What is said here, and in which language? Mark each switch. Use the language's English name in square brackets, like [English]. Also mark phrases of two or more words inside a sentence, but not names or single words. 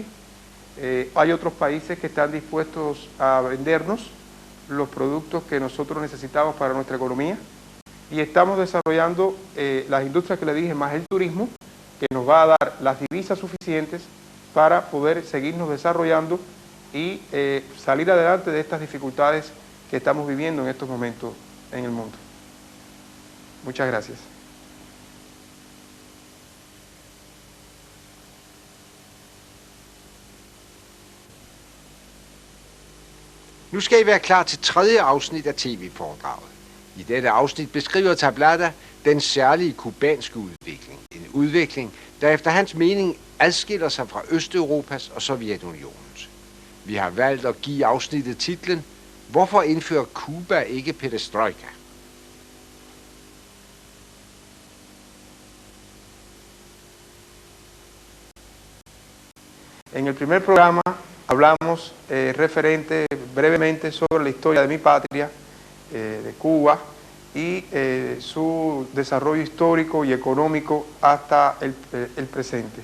[Spanish] Hay otros países que están dispuestos a vendernos los productos que nosotros necesitamos para nuestra economía, y estamos desarrollando las industrias que le dije, más el turismo, que nos va a dar las divisas suficientes para poder seguirnos desarrollando y salir adelante de estas dificultades que estamos viviendo en estos momentos en el mundo. Muchas gracias. [Danish] Nu skal I være klar til tredje afsnit af tv-foredraget. I dette afsnit beskriver Tablada den særlige kubanske udvikling. En udvikling, der efter hans mening adskiller sig fra Østeuropas og Sovjetunionens. Vi har valgt at give afsnittet titlen Hvorfor indfører Cuba ikke perestrojka? [Spanish] En el primer programa hablamos referente brevemente sobre la historia de mi patria, de Cuba, y su desarrollo histórico y económico hasta el presente.